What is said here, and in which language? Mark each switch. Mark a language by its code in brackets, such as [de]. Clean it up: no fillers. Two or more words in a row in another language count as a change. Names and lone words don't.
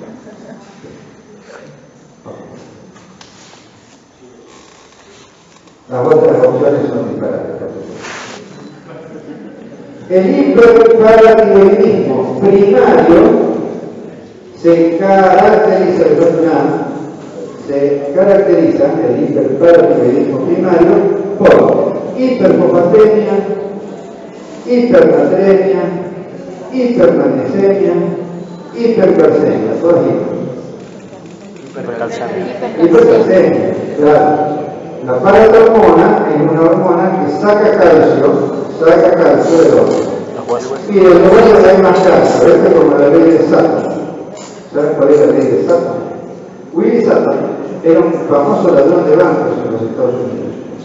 [es] Las otras opciones son disparates. El hiperparatiroidismo primario se caracteriza, el hiperparatiroidismo primario por hiperfosfatemia, hipernatremia, hipermagnesemia, hipercalcemia, todas hipercalcemia, claro. La paratormona es una hormona que saca calcio del órgano. Y del órgano hay más calcio, es como la ley de Sutton. ¿Saben cuál es la ley de Sutton? Willie Sutton era un famoso ladrón de bancos en los Estados Unidos.